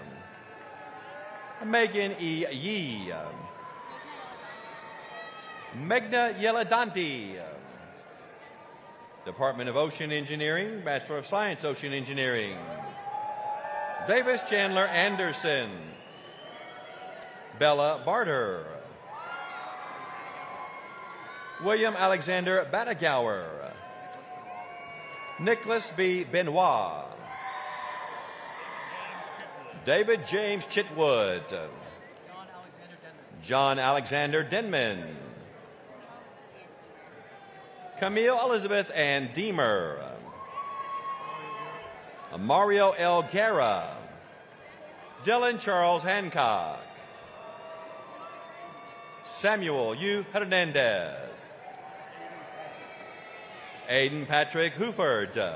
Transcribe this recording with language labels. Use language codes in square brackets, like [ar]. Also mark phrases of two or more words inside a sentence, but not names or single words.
[en] Megan E. Yee. Megna Yeladanti. Department of Ocean Engineering, Bachelor of Science, Ocean Engineering. Davis Chandler Anderson. Bella Barter. William Alexander Battagauer. Nicholas B. Benoit. David James Chitwood. John Alexander Denman. Camille Elizabeth Ann Deemer. Mario L. Guerra. Dylan Charles Hancock. Samuel U. Hernandez. Aiden Patrick Huford.